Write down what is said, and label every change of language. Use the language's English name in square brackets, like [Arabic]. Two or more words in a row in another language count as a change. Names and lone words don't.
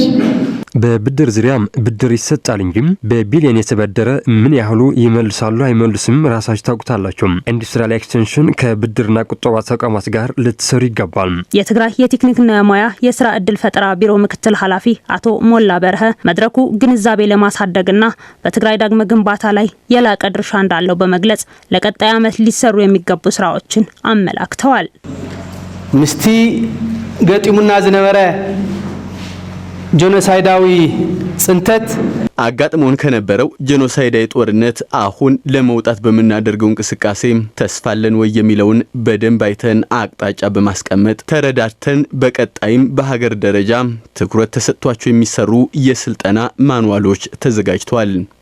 [Amharic] በብድር ዙሪያም ብድር ይሰጣል እንጂ በቢሊዮን የተበደረ ምን ያህሉ ይመልሳሉ አይመልስም ራሳችሁ ታውቁታላችሁ። [English] industrial extension [Amharic] ከብድርና ቁጠባ ተቋማት ጋር ልትሰሩ ይገባል። የትግራይ የቴክኒክና ሙያ የስራ ዕድል ፈጠራ ቢሮ ምክትል ኃላፊ አቶ ሞላ በርሀ መድረኩ ግንዛቤ ለማሳደግና በትግራይ ዳግመ ግንባታ ላይ የላቀ ድርሻ እንዳለው በመግለጽ ለቀጣይ ዓመት ሊሰሩ የሚገቡ ስራዎችን አመላክተዋል። [Tigrinya] ምስቲ ገጢሙና ዝነበረ ጄኖሳይዳዊ ጽንተት [Amharic] አጋጥሞን ከነበረው ጄኖሳይዳዊ ጦርነት አሁን ለመውጣት በመናደርገው እንቅስቃሴ ተስፋለን ወይ የሚለውን በደንብ አይተን አቅጣጫ በማስቀመጥ ተረዳድተን በቀጣይም በሀገር ደረጃ ትኩረት ተሰጥቷቸው የሚሰሩ የስልጠና ማኑዋሎች ተዘጋጅተዋል።